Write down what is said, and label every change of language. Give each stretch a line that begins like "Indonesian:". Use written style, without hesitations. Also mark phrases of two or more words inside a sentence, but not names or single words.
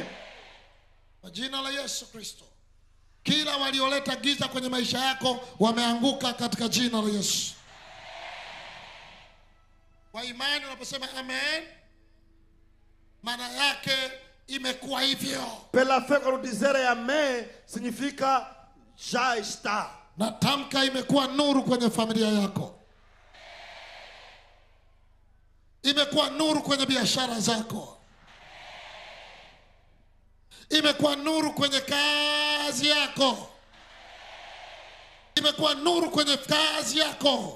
Swahili: Kwa jina la Yesu Kristo. Kila walioleta giza kwenye maisha yako wameanguka katika jina la Yesu. Kwa imani unaposema amen, maana yake imekuwa hivyo.
Portuguese: Pela fé quando dizer amen significa já está.
Swahili: Natamka imekuwa nuru kwenye familia yako. Imekuwa nuru kwenye biashara zako. Imekuwa nuru kwenye kazi yako. Imekuwa nuru kwenye kazi yako.